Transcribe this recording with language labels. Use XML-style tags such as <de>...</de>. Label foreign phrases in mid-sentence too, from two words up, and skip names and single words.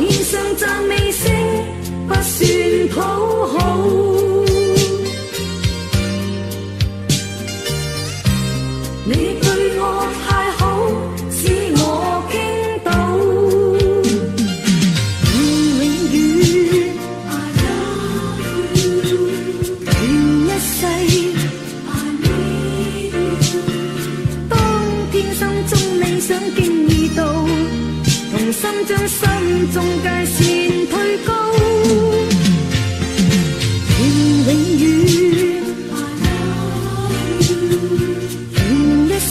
<yue>上讚美聲不算討好。你對我太好，使我傾倒。願永遠</yue> <en>I love you，</en> <yue>願一世</yue> <en>I need you。</en> <yue>當天心中理想經已到，同心將心中界線推高。願永遠</yue> <en>I love you。</en>